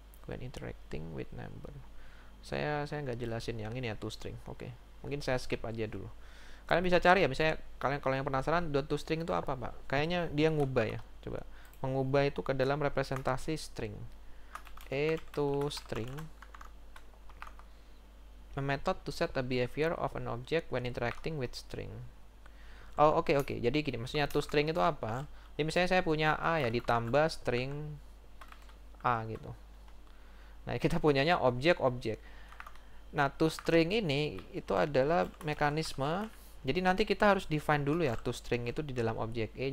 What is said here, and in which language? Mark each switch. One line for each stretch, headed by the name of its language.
English: When interacting with number.
Indonesian: Saya nggak jelasin yang ini ya, toString. Oke, mungkin saya skip aja dulu. Kalian bisa cari ya, misalnya kalian kalau yang penasaran .toString itu apa, Pak? Kayaknya dia ngubah ya. Coba mengubah itu ke dalam representasi string.
English: toString, a method to set a behavior of an object when interacting with string.
Indonesian: Oh, oke. Jadi gini, maksudnya toString itu apa? Jadi misalnya saya punya a ya, ditambah string a gitu. Nah, kita punyanya objek-objek. Nah, toString ini itu adalah mekanisme. Jadi nanti kita harus define dulu ya toString itu di dalam objek E.